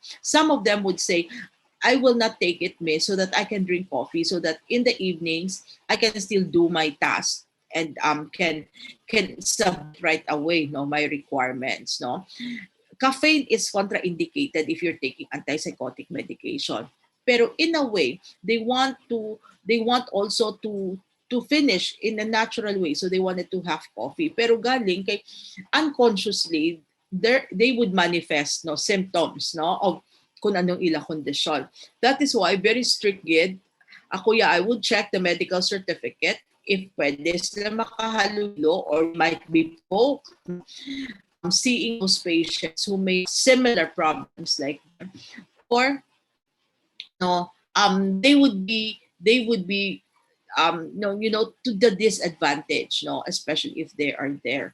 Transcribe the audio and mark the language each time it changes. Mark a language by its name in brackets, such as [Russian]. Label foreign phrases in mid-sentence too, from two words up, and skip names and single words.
[English] Some of them would say, I will not take it, miss, so that I can drink coffee, so that in the evenings I can still do my task and can submit right away, no, my requirements. No, caffeine is contraindicated if you're taking antipsychotic medication. Pero in a way, they want also to finish in a natural way. So they wanted to have coffee. Pero galing kay unconsciously, they would manifest no symptoms no of [Filipino] kung anong ilang kondisyon. [English] That is why very strict gid. Ako I would check the medical certificate if [Hiligaynon] pwede sila makahalulu [English] or might be poked seeing those patients who may have similar problems like them, or no, they would be no, to the disadvantage, no, especially if they are there.